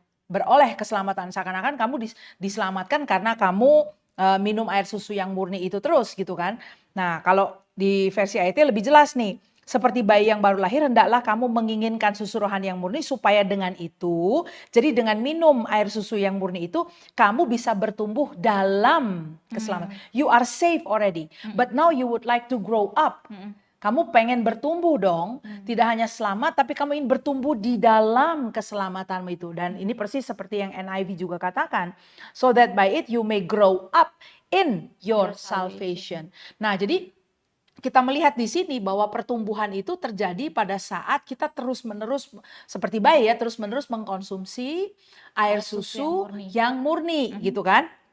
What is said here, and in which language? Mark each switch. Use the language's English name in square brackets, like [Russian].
[Indonesian] Beroleh keselamatan. Seakan-akan kamu diselamatkan karena kamu minum air susu yang murni itu terus gitu kan. Nah, kalau di versi AYT lebih jelas nih. Seperti bayi yang baru lahir, hendaklah kamu menginginkan susu rohani yang murni, supaya dengan itu, jadi dengan minum air susu yang murni itu, kamu bisa bertumbuh dalam keselamatan. [English] You are safe already, but now you would like to grow up. [Indonesian] Kamu pengen bertumbuh dong, tidak hanya selamat, tapi kamu ingin bertumbuh di dalam keselamatanmu itu. Dan ini persis seperti yang NIV juga katakan, [English] so that by it you may grow up in your salvation. [Indonesian] Nah, jadi kita melihat di sini bahwa pertumbuhan itu terjadi pada saat kita terus-menerus, seperti bayi ya, terus-menerus mengkonsumsi air susu yang murni gitu kan.